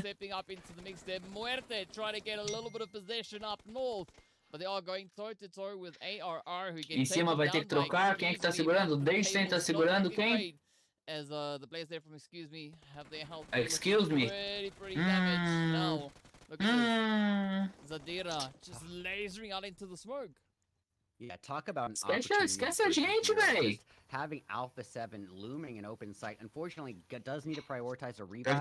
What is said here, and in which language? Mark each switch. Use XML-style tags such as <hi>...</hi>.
<en>Stepping up into the mix there. MUERTE trying to get a little bit of possession up north. But they are going toe to toe with ARR, who</en> <pt>Em cima vai ter que trocar. Quem é que tá segurando? O Daysen tá segurando quem?</pt> <en>As the players there from Excuse Me have their health. Excuse me. Pretty damaged now. Look at this. Zadira just lasering out into the smoke. Yeah, talk about an</en> <pt>Esquece a gente, véi.</pt> <en>Having Alpha 7 looming in open sight, unfortunately, does need to prioritize a revive.</en>